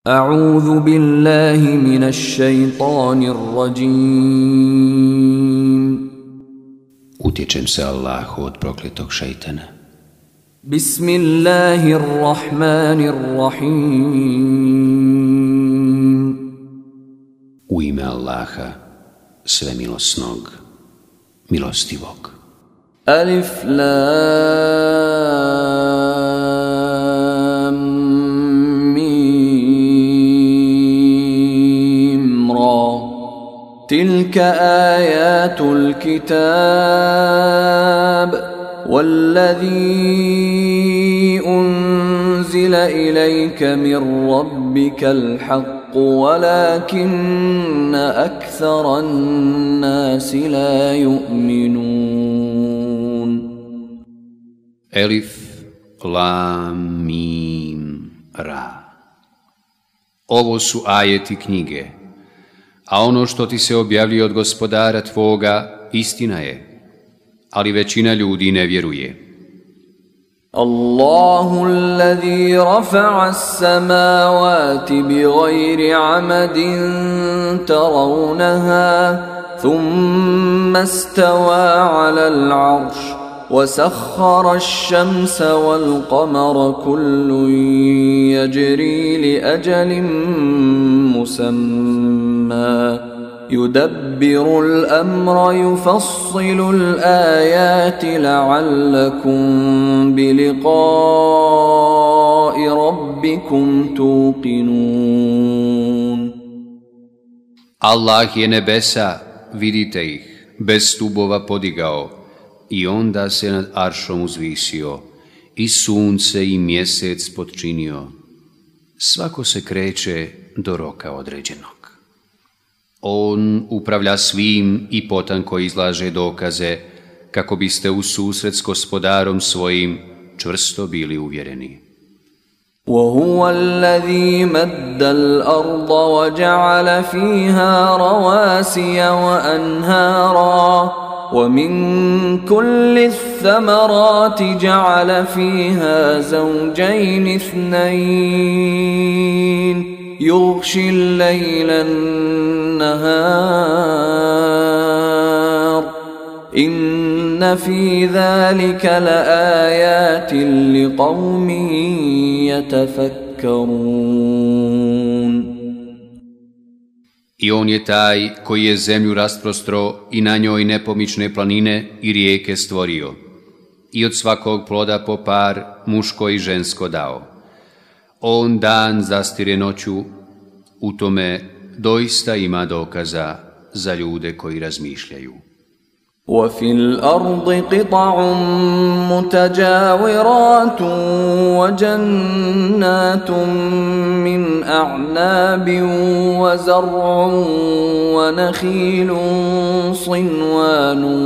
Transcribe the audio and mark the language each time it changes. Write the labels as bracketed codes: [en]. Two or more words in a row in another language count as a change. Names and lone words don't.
[ar] أعوذ بالله من الشيطان الرجيم. [bs] Utječem se Allahu od prokletog šejtana. [ar] بسم الله الرحمن الرحيم. [bs] U ime Allaha, svemilosnog, milostivog. [ar] ألف لام ميم را تلك آيات الكتاب والذي أنزل إليك من ربك الحق ولكن أكثر الناس لا يؤمنون. [bs] Elif, lam, mim, ra. Ovo su ajeti knjige, a ono što ti se objavljuje od gospodara tvoga istina je, ali većina ljudi ne vjeruje. [ar] الله الذي رفع السماوات بغير عمد ترونها ثم استوى على العرش وسخر الشمس والقمر كل يجري لأجل مسمى يدبر الأمر يفصل الآيات لعلكم بلقاء ربكم توقنون. [bs] Allah je nebesa, vidite ih, bez stubova podigao i onda se nad aršom uzvisio i sunce i mjesec potčinio. Svako se kreće do roka određenog. On upravlja svim i potanko izlaže dokaze kako biste u susret s gospodarom svojim čvrsto bili uvjereni. [ar] وهو الذي مد الأرض وجعل فيها رواسي وأنهارا ومن كل الثمرات جعل فيها زوجين اثنين يغشي الليل النهار إن في ذلك لآيات لقوم يتفكرون. [bs] I on je taj koji je zemlju rasprostro i na njoj nepomične planine i rijeke stvorio i od svakog ploda po par muško i žensko dao. On dan zastire noću, u tome doista ima dokaza za ljude koji razmišljaju. [ar] وفي الأرض قطع متجاورات وجنات من أعناب وزرع ونخيل صنوان